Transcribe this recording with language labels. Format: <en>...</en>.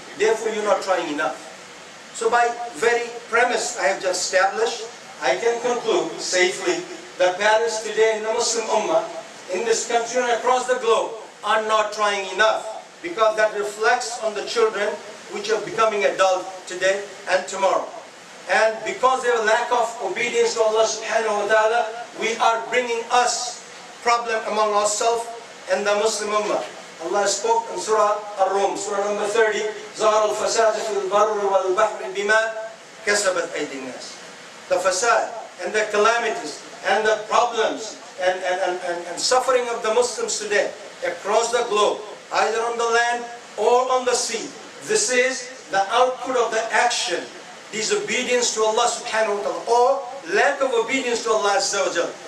<en>Therefore you're not trying enough. So by very premise I have just established, I can conclude safely that parents today in the Muslim Ummah, in this country and across the globe, are not trying enough, because that reflects on the children which are becoming adult today and tomorrow. And because of their lack of obedience to Allah subhanahu wa ta'ala, we are bringing us problem among ourselves and the Muslim Ummah. Allah spoke in Surah Ar-Rum, Surah number 30,</en> <ar>ظَهَرَ الْفَسَادُ فِي الْبَرِّ وَالْبَحْرِ بِمَا كَسَبَتْ أَيْدِي النَّاسِ.</ar> <en>The fasad and the calamities and the problems and suffering of the Muslims today across the globe, either on the land or on the sea. This is the output of the action, disobedience to Allah subhanahu wa ta'ala, or lack of obedience to Allah azza wa jalla.</en>